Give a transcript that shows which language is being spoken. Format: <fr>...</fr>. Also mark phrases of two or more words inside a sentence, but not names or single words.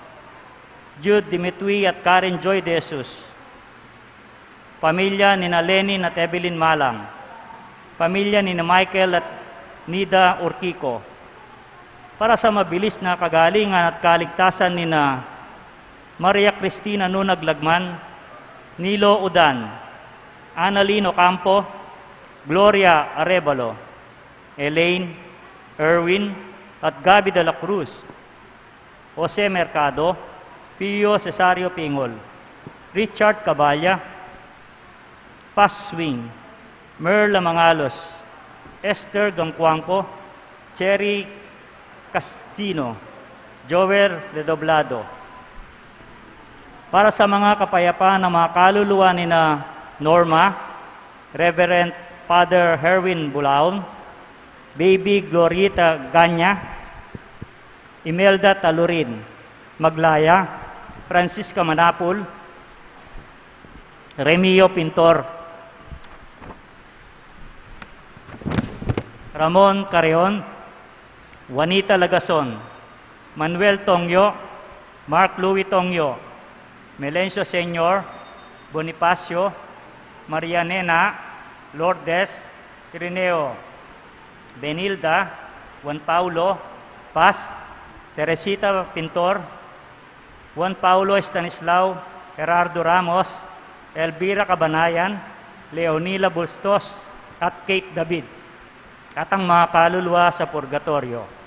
<tl>Jude Dimitri at Karen Joy De Jesus, pamilya ni na Lenin at Evelyn Malang, pamilya ni na Michael at Nida Urquico, para sa mabilis na kagalingan at kaligtasan ni na Maria Cristina Nunag Lagman, Nilo Udan, Annalino Campo, Gloria Arevalo, Elaine, Erwin, at Gabi de la Cruz, Jose Mercado, Pio Cesario Pingol, Richard Caballa, Paz Swing, Merla Mangalos, Esther Gamcuangco, Cherry Castino, Joel Redoblado. Para sa mga kapayapaan ng mga kaluluwa ni na Norma, Reverend Father Herwin Bulaon, Baby Glorieta Ganya, Imelda Talurin, Maglaya, Francisca Manapul, Remio Pintor, Ramon Carreon, Juanita Lagason, Manuel Tongyo, Mark Louis Tongyo, Melencio Senyor, Bonifacio, Maria Nena, Lourdes, Irineo, Benilda, Juan Paulo, Paz, Teresita Pintor, Juan Paulo Estanislao, Gerardo Ramos, Elvira Cabanayan, Leonila Bustos, at Kate David, at ang mga kaluluwa sa purgatorio.</tl>